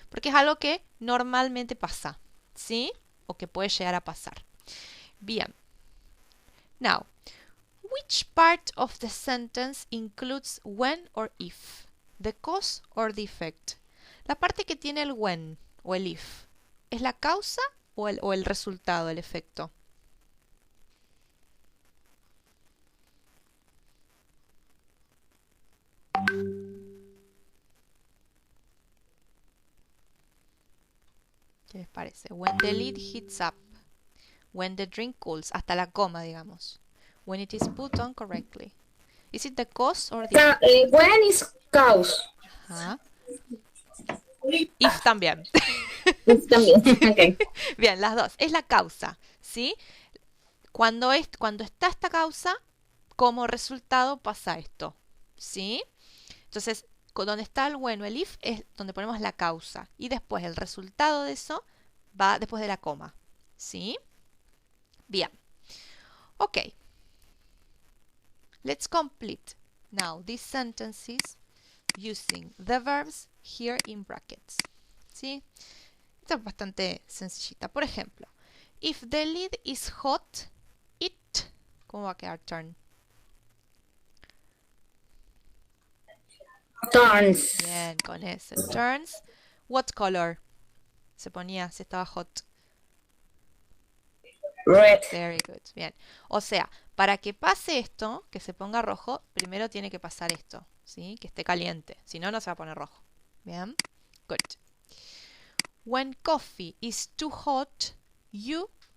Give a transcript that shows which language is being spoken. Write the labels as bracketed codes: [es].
[es] Porque es algo que normalmente pasa. ¿Sí? O que puede llegar a pasar. Bien. [en] Now, which part of the sentence includes when or if? The cause or the effect? [es] La parte que tiene el when o el if, ¿es la causa o el resultado, el efecto? ¿Qué les parece? [en] When the lid heats up. When the drink cools. [es] Hasta la coma, digamos. [en] When it is put on correctly. Is it the cause or the... When is cause. [es] Ajá. If también. If también. Okay. Bien, las dos. Es la causa, ¿sí? Cuando está esta causa, como resultado pasa esto, ¿sí? Entonces, donde está el bueno, el if, es donde ponemos la causa. Y después el resultado de eso va después de la coma, ¿sí? Bien. Ok. [en] Let's complete now these sentences using the verbs here in brackets. [es] ¿Sí? Esta es bastante sencillita. Por ejemplo, [en] if the lid is hot, it... [es] ¿Cómo va a quedar turn? [en] Turns. [es] Bien, con ese. Turns. [en] What color? [es] Se ponía si estaba hot. [en] Red. Very good. Bien. [es] O sea, para que pase esto, que se ponga rojo, primero tiene que pasar esto, ¿sí? Que esté caliente. Si no, no se va a poner rojo. Bien. Good. [en] When coffee is too hot, you...